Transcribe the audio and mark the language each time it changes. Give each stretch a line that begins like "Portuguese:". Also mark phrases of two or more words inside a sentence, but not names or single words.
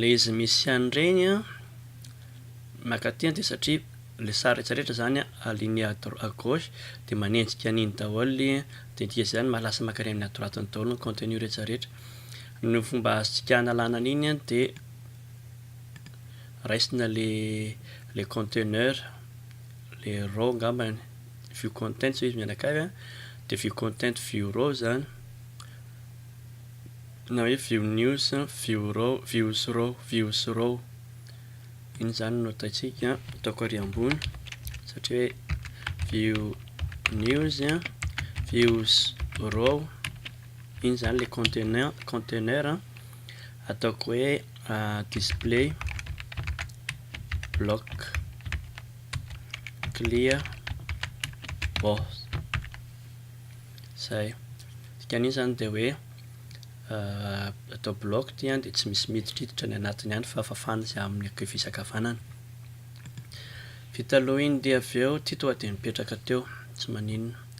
Malagasy: izy misy an'ireny maka ty dia satria le sary rehetrarehetra zany
French: aligné à gauche
Malagasy: dia manenjika an'iny daholo dia dia zany lasa makary amin'ny
French: à droite
Malagasy: daholo ny contenu rehetrarehetra ny fomba azontsika analana an'iny dia raisina le conteneur le row ngambany
English: view content
Malagasy: zao izy mianakavy dia
English: view content view row
Malagasy: zany na hoe
English: view news views row
Malagasy: iny zany no ataontsika ataoko ary ambony satria hoe
English: view news views row
Malagasy: iny zany le conteneur ataoko hoe display
English: block clear both
Malagasy: zay dikan'iny zany de hoe atao block ty de tsy misy miditriditra ny anatiny any fa fafana zay amin'ny fisakavanana vita aloha iny de avy eo ty toa de mipetraka teo tsy maninona